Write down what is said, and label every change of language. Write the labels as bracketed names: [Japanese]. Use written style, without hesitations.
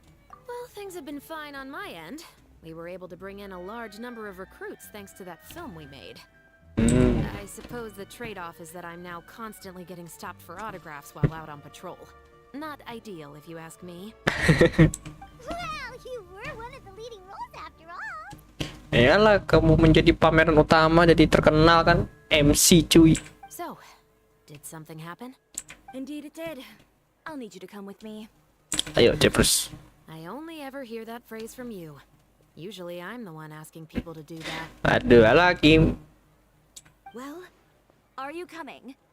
[English] Well, things have been fine on my end. We were able to bring in a large number of recruits thanks to that film we made. I suppose the trade-off is that I'm now constantly getting stopped for autographs while out on patrol. Not ideal, if you ask me. Well, you were one of the leading roles after all. [Indonesian] Iyalah, kamu menjadi pameran utama, jadi terkenal kan, MC cuy. [English] So, did something happen? Indeed it did. I'll need you to come with me. [Indonesian] Ayo Cepers. [English] I only ever hear that phrase from you. Usually I'm the one asking people to do that. [Indonesian] Aduh, lagi. [English] Well, are you coming?